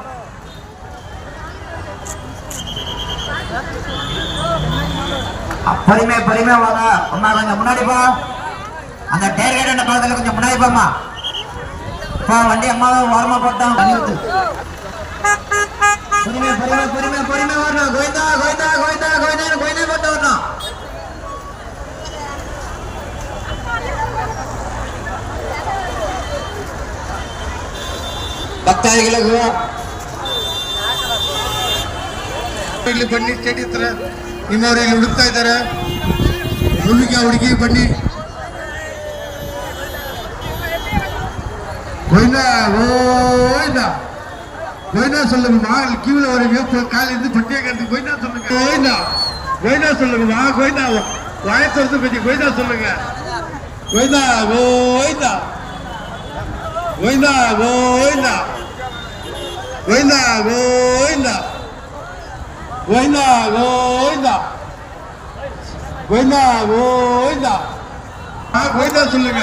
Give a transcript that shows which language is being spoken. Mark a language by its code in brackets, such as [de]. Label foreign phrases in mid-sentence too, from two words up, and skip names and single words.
[ta] பொறுமையா வாங்க. அம்மா கொஞ்சம் முன்னாடி போ, அந்த டேர் கேட் பக்கத்துல கொஞ்சம் முன்னாடி போம்மா. வண்டி அம்மாவை ஓரமா போட்டோம். பொறுமையா வரணும். கோவிந்தா போட்டு வரணும். [kn] ಭಕ್ತಾದಿಗಳಿಗೂ ಇಲ್ಲಿ ಬನ್ನಿ, ಸ್ಟೇಡಿ ಹತ್ರ ನಿಮ್ಮವ್ರು ಇಲ್ಲಿ ಹುಡುಕ್ತಾ ಇದ್ದಾರೆ. ಹುಡುಗಿ ಬನ್ನಿ. [ta] கோயிந்தா சொல்லுங்கம்மா. கீழே வரீங்க, காலிருந்து பட்டியை கட்டு. கோயிந்தா சொல்லுங்க. கோயிந்தா சொல்லுங்கம்மா. கோயிந்தா வாயத்தை பத்தி கோயிந்தா சொல்லுங்க. கோயிந்தா கோயிந்தா கோயிந்தா கோயிந்தா கோயிந்தா கோயிந்தா கோயிந்தா கோயிந்தா கோயிந்தா கோயிந்தா கோயிந்தா சொல்லுங்க.